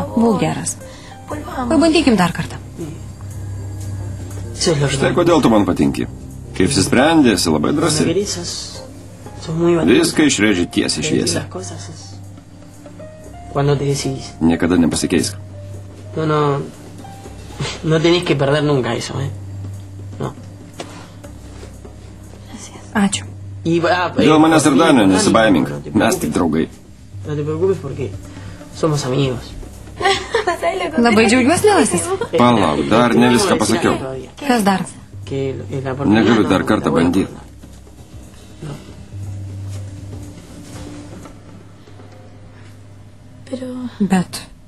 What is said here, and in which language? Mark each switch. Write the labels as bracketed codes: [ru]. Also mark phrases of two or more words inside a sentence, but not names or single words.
[lt] Būk geras. Pabandykim dar kartą. Štai kodėl tu man patinki. Kaip apsisprendė, esi labai drąsi. Viską išrėži tiesiai šviesiai. Niekada nepasikeisk. [es] No tenéis que perder nunca eso, No. [lt] Ačiū. Dėl manęs ir Danio nesibaimink. Mes tik draugai. [es] No te preocupes porque somos amigos. [lt] Labai džiaugiuosi, mielasis. Palauk, dar ne viską pasakiau. Kas dar? Negaliu dar kartą bandyti. Bet.